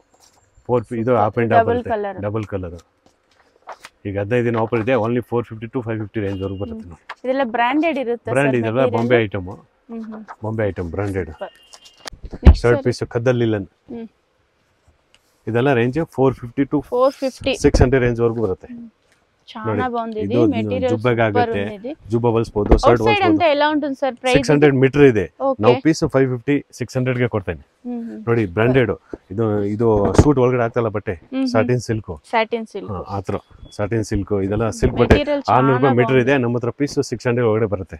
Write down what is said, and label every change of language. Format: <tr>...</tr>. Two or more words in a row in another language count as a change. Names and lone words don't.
<kn>ಇದು</kn> <en>half and half double color.</en> <kn>ಈಗ 15 ದಿನ ಆಫರ್ ಇದೆ. ಓನ್ಲಿ 450 to 550 ರೇಂಜ್ ವರೆಗೂ ಬರುತ್ತೆ ನೋಡಿ. ಇದೆಲ್ಲ ಬ್ರಾಂಡೆಡ್ ಇರುತ್ತೆ. ಬ್ರಾಂಡ್ ಇದೆಲ್ಲ ಬಾಂಬೆ ಐಟಮ್. ಬಾಂಬೆ ಐಟಮ್ ಬ್ರಾಂಡೆಡ್.</kn> <en>shirt piece</en> <kn>ಖದ್ದಲ್ ಲಿಲನ್. ಇದೆಲ್ಲ ರೇಂಜ್ 450 to 600 ರೇಂಜ್ ವರೆಗೂ ಬರುತ್ತೆ.</kn> <te>చాలా బాగుంది. ఇది మెటీరియల్</te> <kn>జుబ్బాగా ఆಗುತ್ತೆ. జుబ్బా ಹೊಲಿಸಬಹುದು, ಶರ್ಟ್ ಹೊಲಿಸಬಹುದು. ಅಂತ ಎಲ್ಲ ಉಂಟು ಸರ್. ಪ್ರೈಸ್ 600 ಮೀಟರ್ ಇದೆ. ನಾವು ಪೀಸ್ 550 600 ಗೆ ಕೊಡ್ತೇನೆ ನೋಡಿ. ಬ್ರಾಂಡೆಡ್. ಇದು ಸೂಟ್ ಒಳಗಡೆ ಆಗ್ತಲ್ಲ ಬಟ್ಟೆ,</kn> <en>satin silk.</en> <kn>ಆತರ</kn> <en>satin silk.</en> <kn>ಇದೆಲ್ಲ ಸಿಲ್ಕ್ ಬಟ್ಟೆ 600 ರೂಪಾಯಿ ಮೀಟರ್ ಇದೆ. ನಮ್ಮ ಹತ್ರ ಪೀಸ್ 600 ಒಳಗಡೆ ಬರುತ್ತೆ.</kn>